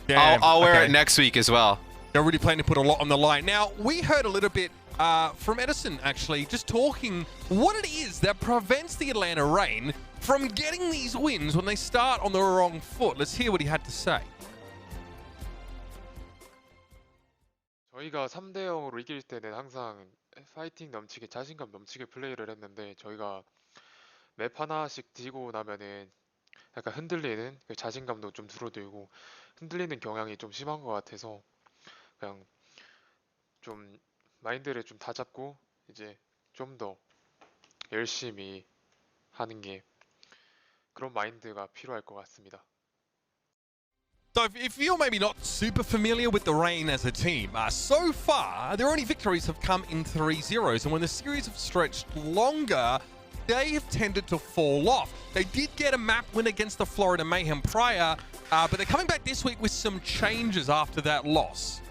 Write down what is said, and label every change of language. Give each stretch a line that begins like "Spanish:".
English: I'll wear it next week as well. They're really planning to put a lot on the line. Now, we heard a little bit from Edison, actually, just talking what it is that prevents the Atlanta Reign from getting these wins when they start on the wrong foot. Let's hear what he had to say.
Korean: 저희가 3대 0으로 이길 때는 항상 파이팅 넘치게 자신감 넘치게 플레이를 했는데 저희가 맵 하나씩 지고 나면은 약간 흔들리는 그 자신감도 좀 줄어들고 흔들리는 경향이 좀 심한 것 같아서 그냥 좀 마인드를 좀 다잡고 이제 좀 더 열심히 하는 게 그런 마인드가 필요할 것 같습니다.
English: So if you're maybe not super familiar with the Reign as a team, so far, their only victories have come in 3-0s, and when the series have stretched longer, they have tended to fall off. They did get a map win against the Florida Mayhem prior, but they're coming back this week with some changes after that loss.